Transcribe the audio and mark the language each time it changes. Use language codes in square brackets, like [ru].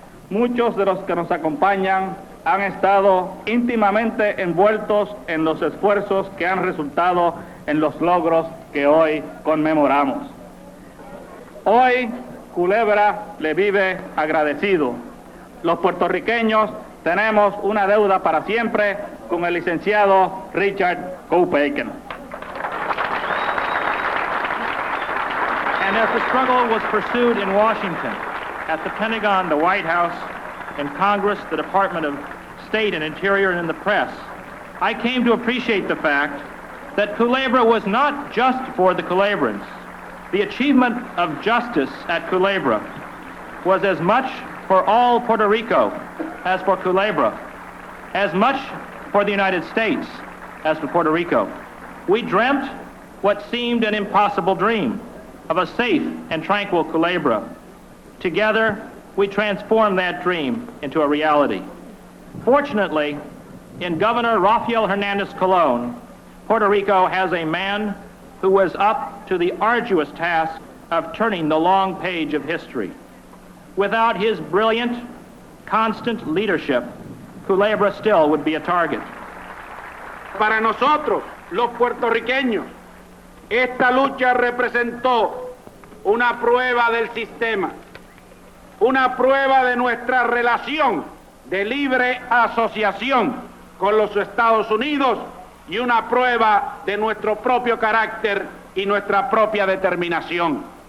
[es] Muchos de los que nos acompañan han estado íntimamente envueltos en los esfuerzos que han resultado en los logros que hoy conmemoramos. Hoy Culebra le vive agradecido. Los puertorriqueños tenemos una deuda para siempre con el licenciado Richard Copaken. [en] And as the struggle was pursued in Washington, at the Pentagon, the White House, in Congress, the Department of State and Interior, and in the press, I came to appreciate the fact that Culebra was not just for the Culebrans. The achievement of justice at Culebra was as much for all Puerto Rico as for Culebra, as much for the United States as for Puerto Rico. We dreamt what seemed an impossible dream of a safe and tranquil Culebra. Together, we transformed that dream into a reality. Fortunately, in Governor Rafael Hernandez Colon, Puerto Rico has a man who was up to the arduous task of turning the long page of history. Without his brilliant, constant leadership, Culebra still would be a target. [es] Para nosotros, los puertorriqueños, esta lucha representó una prueba del sistema, una prueba de nuestra relación de libre asociación con los Estados Unidos y una prueba de nuestro propio carácter y nuestra propia determinación.